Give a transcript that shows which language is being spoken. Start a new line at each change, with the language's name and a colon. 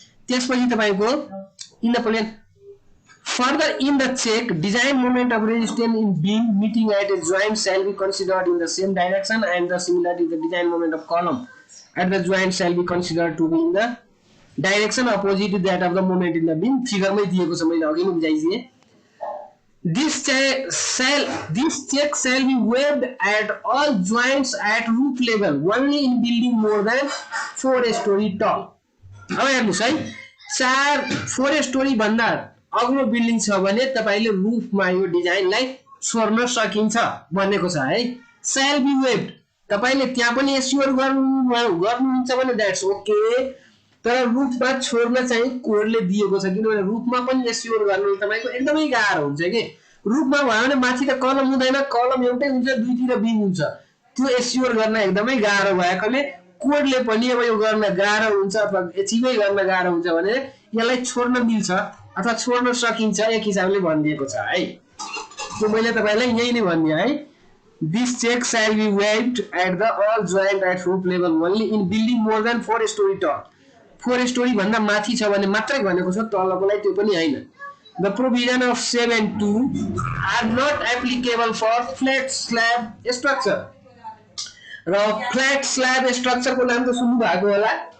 English: त्यसपछि तपाईँको in the plane further in the check design moment of resistance in beam meeting at a joint shall be considered in the same direction and the similarly the design moment of column at the joint shall be considered to be in the direction opposite to that of the moment in the beam.
Nepali: फिगरमै दिएको छ, मैले अघि नै बुझाइदिएँ।
English: This check shall be waived at all joints at roof level only in building more than 4 story tall।
Nepali: अब हेर्नुहोस् है, 4 story भन्दा अग्लो बिल्डिङ छ भने तपाईँले रुफमा यो डिजाइनलाई छोड्न सकिन्छ भनेको छ है।
English: shall be waived
Nepali: तपाईँले त्यहाँ पनि एस्योर गर्नुहुन्छ भने
English: that's okay,
Nepali: तर रुफमा छोड्न चाहिँ कोडले दिएको छ, किनभने रुफमा पनि एस्योर गर्नु तपाईँको एकदमै गाह्रो हुन्छ कि। रुफमा भयो भने माथि त कलम हुँदैन, कलम एउटै हुन्छ, दुईतिर बिम हुन्छ, त्यो एस्योर गर्न एकदमै गाह्रो भएकोले कोडले पनि अब यो गर्न गाह्रो हुन्छ अथवा एचिभै गर्न गाह्रो हुन्छ भने यसलाई छोड्न मिल्छ अथवा छोड्न सकिन्छ, एक हिसाबले भनिदिएको छ है। त्यो मैले तपाईँलाई यही नै भनिदिएँ है।
English: This check shall be waived at the all joint at roof level only in building more than 4 story tall.
Nepali: 4 story भन्दा माथि छ भने मात्रै भनेको छ, तलकोलाई त्यो पनि हैन।
English: The provision of 7(2) are not applicable for flat slab structure।
Nepali: र फ्ल्याट स्ल्याब स्ट्रक्चरको नाम त सुन्नु भएको होला,